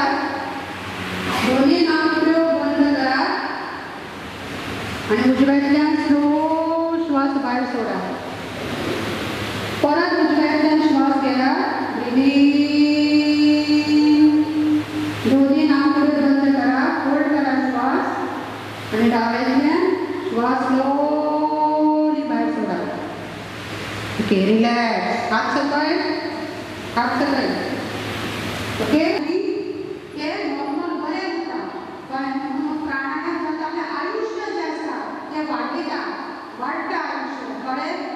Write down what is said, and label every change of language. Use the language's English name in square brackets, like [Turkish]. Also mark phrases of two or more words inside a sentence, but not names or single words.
[Konkani] दोन्ही नाकपुड्यो बंद करा आणि उजव्यातल्यान स्लो श्वास भायर सोडा. परत उजव्यातल्यान श्वास घ्या. [English] breathe in. [Konkani] दोन्ही नाकपुडे बंद करा. होल्ड करा श्वास आणि डाव्यातल्यान श्वास स्लोली भायर सोडा. [English] okay relax. [Konkani] हात सकयल हात सकयल. ओके. हे नॉर्मल बरें उरता. पण प्राणायाम करता आपलें आयुष्य जें आसा तें वाडयता. वाडटा आयुष्य. कळ्ळें?